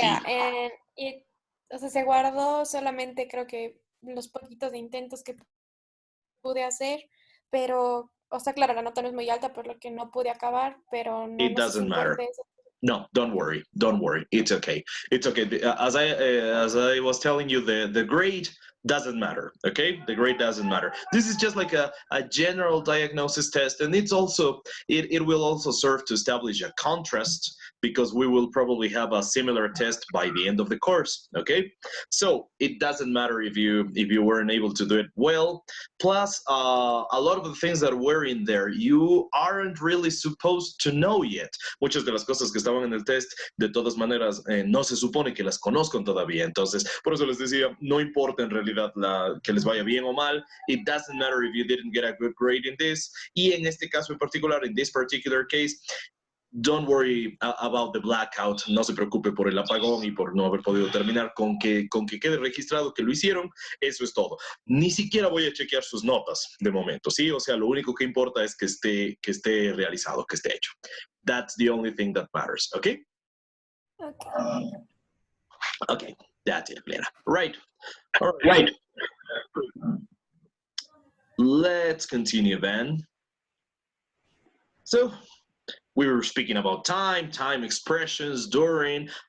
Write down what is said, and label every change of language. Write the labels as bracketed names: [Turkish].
[Spanish] and o sea, se guardó solamente creo que los poquitos de intentos que pude hacer, pero, o sea, claro, la nota no es muy alta, por lo que no pude acabar, pero no, [English] It [Spanish] no sé si [English] doesn't matter. [Spanish] importa eso. [English] No, don't worry. Don't worry. It's okay. It's okay. As I was telling you, the grade doesn't matter. Okay, the grade doesn't matter. This is just like a general diagnosis test, and it will also serve to establish a contrast because we will probably have a similar test by the end of the course. Okay, so it doesn't matter if you weren't able to do it well. Plus, a lot of the things that were in there you aren't really supposed to know yet. [Spanish] Muchas de las cosas que estaban en el test, de todas maneras, no se supone que las conozcan todavía. Entonces, por eso les decía, no importa en realidad que les vaya bien o mal. [English] It doesn't matter if you didn't get a good grade in this. [Spanish] Y en este caso en particular, [English] in this particular case, don't worry about the blackout. [Spanish] No se preocupe por el apagón y por no haber podido terminar. Con que quede registrado que lo hicieron, eso es todo. Ni siquiera voy a chequear sus notas de momento, ¿sí? O sea, lo único que importa es que esté realizado, que esté hecho. [English] That's the only thing that matters, okay? Okay. Okay, that's it, Lena. Right. All right. Let's continue then. So, we were speaking about time expressions, during.